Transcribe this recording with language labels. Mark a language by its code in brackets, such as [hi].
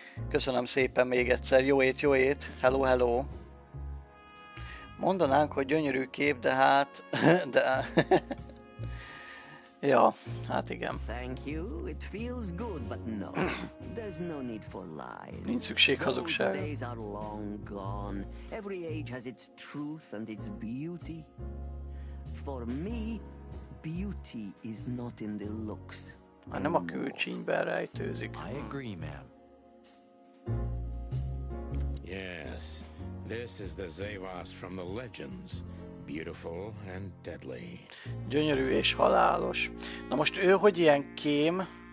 [hu] Köszönöm szépen még egyszer. Jó ét, jó ét. [en] Hello, hello. [hu] Mondanánk, hogy gyönyörű kép, de hát... de... ja, hát igen. [en] Thank you. It feels good, but no. There's no need for lies. [hu] Nincs szükség hazugságra. [en] Those days are long gone. Every age has its truth and its beauty. For me, beauty is not in the looks. [hu] Nem a külcsínyben rejtőzik. [en] I agree, ma'am. Yes, this is the Zavas from the legends. Beautiful and deadly. [hu] Gyönyörű és halálos. Na most ő hogy ilyen kém,